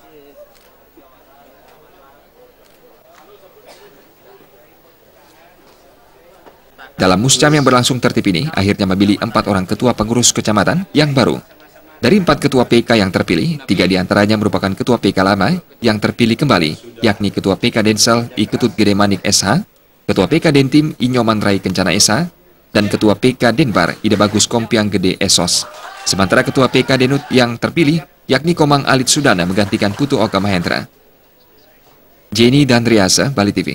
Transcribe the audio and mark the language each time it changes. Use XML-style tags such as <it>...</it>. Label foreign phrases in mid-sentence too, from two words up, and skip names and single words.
<id>Dalam Muscam yang berlangsung tertib ini, akhirnya memilih 4 orang ketua pengurus kecamatan yang baru. Dari 4 ketua PK yang terpilih, 3 diantaranya merupakan ketua PK lama yang terpilih kembali, yakni ketua PK Densel I Ketut Gede Manik SH, ketua PK Dentim I Nyoman Rai Kencana SH, dan ketua PK Denbar Ida Bagus Kompiang Gede Esos. Sementara ketua PK Denut yang terpilih, yakni Komang Alit Sudana menggantikan Putu Oka Mahendra. Jenny dan Riasa, Bali TV.</id>